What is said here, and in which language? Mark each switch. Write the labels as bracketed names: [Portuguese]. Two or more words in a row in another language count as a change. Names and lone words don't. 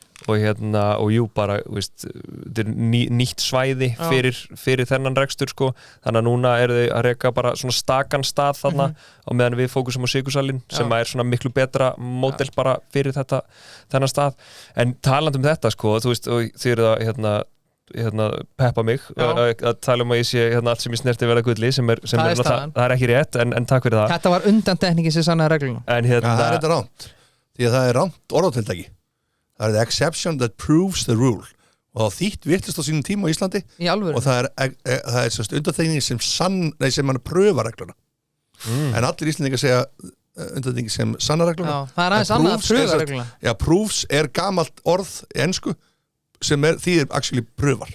[Icelandic] Og jú bara, veist, þetta er nýtt svæði fyrir þennan rekstur sko, þannig að núna eru þau að reka bara svona stakan stað þarna og meðan við fókusum á Sigursalinn sem er svona miklu betra módel bara fyrir þennan stað, en talandi þetta sko, þú veist, og þið eru að peppa mig að tala að ég sé allt sem ég snerti verða gulli sem það er ekki rétt, en takk fyrir það. Þetta var undantekningin sem sannaði regluna. Það er þetta rámt, því að það er rámt orðatiltæki. Það er [English] the exception that proves the rule [Icelandic] og það þýtt virtist á sínum tíma á Íslandi og það er svona undantekning sem mann pröfa regluna en allir Íslandingar segja undantekning sem sanna regluna. Það er aðeins annað að pröfa regluna. Já, proofs er gamalt orð í ensku sem þýðir actually pröfar.